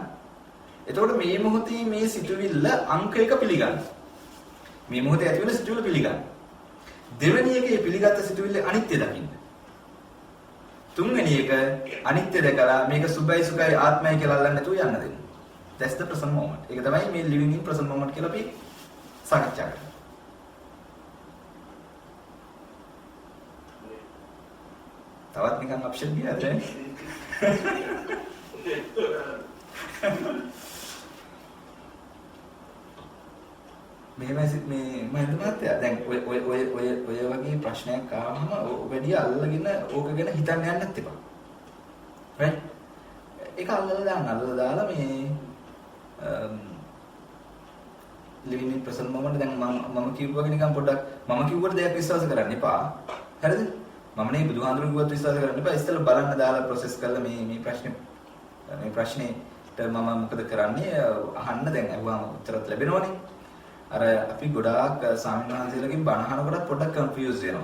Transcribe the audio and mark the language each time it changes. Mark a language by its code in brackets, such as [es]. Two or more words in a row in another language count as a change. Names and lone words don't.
[si] එතකොට මේ මොහොතේ මේ සිතුවිල්ල අංක 1 පිළිගන්න. මේ මොහොතේ ඇති වෙන සිතුවිල්ල පිළිගන්න. දෙවෙනි එකේ පිළිගත්ත සිතුවිල්ල අනිත්‍ය දකින්න. තුන්වෙනි එක අනිත්‍ය දැකලා මේක සුභයි සුඛයි ආත්මයි කියලා අල්ලන්න නැතුව යන්න දෙන්න. [en] That's the present moment. [si] ඒක තමයි මේ [en] living in present moment [si] කියලා අපි සාකච්ඡා කරන්නේ. තවත් නිකන් ඔප්ෂන් ගියාද? මෙහෙමයි මේ මහින්ද මහත්තයා දැන් ඔය වගේ ප්‍රශ්නයක් ආවම වැඩි අල්ලගෙන ඕක ගැන හිතන්න යන්නත් එපා. right? ඒක අල්ලලා දාලා මේ [en] living in present moment [si] දැන් මම කිව්වගේ නිකන් පොඩ්ඩක් මම කිව්වට දෙයක් විශ්වාස කරන්න එපා. හරිද? මම නේ බුදුහාඳුරු කිව්වත් විශ්වාස කරන්න එපා. ඉස්සෙල්ලා බලන්න දාලා process කරලා මේ ප්‍රශ්නෙට මම මොකද කරන්නේ අහන්න දැන් අහුවාම උත්තරත් ලැබෙනවනේ. අර අපි ගොඩාක් ස්වාමීන් වහන්සේලාගෙන් බණ අහනකොට පොඩ්ඩක් කන්ෆියුස් වෙනවා.